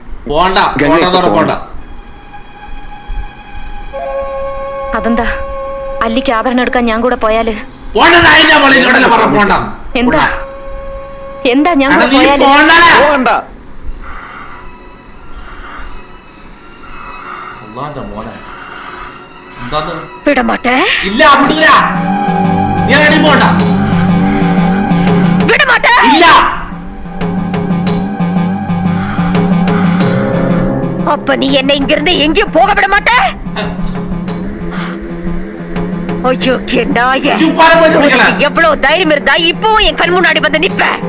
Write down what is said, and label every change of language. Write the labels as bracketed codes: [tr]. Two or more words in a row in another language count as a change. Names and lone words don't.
[ml] അതെന്താ അല്ലിക്ക് ആഭരണം എടുക്കാൻ ഞാൻ കൂടെ പോയാല് എന്താ എന്താ ഞാൻ കൂടെ പോയാല് വിടമാട്ടെ വിടമാട്ടെ. [ta] அப்ப நீ என்ன இங்கிருந்து எங்கேயும் போக விட மாட்டே? ஐயோ நாய, எவ்வளவு தைரியம் இருந்தா இப்பவும் என் கண் முன்னாடி வந்து நிப்ப?